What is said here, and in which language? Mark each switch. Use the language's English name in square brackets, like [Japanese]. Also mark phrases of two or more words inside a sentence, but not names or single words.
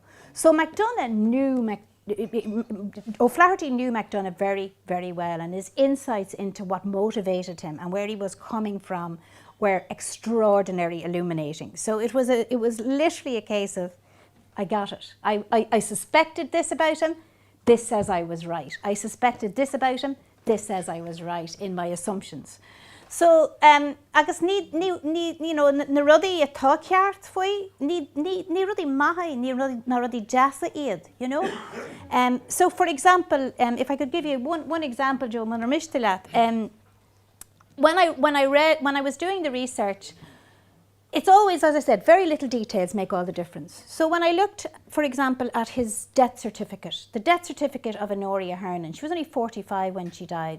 [English] So McDonogh knew, O'Flaherty knew McDonogh very, very well, and his insights into what motivated him and where he was coming from were extraordinarily illuminating. So it was literally a case of, I got it. I suspected this about him, this says I was right. I suspected this about him, this says I was right in my assumptions. So, [Irish] agus ní na rudaí atá ceart faoi, ní rudaí maithí, na rudaí deasa iad, [English] you know? So, for example, if I could give you one example, Joe, when I was doing the research, it's always, as I said, very little details make all the difference. So when I looked, for example, at his death certificate, the death certificate of Honoria Hernan, she was only 45 when she died.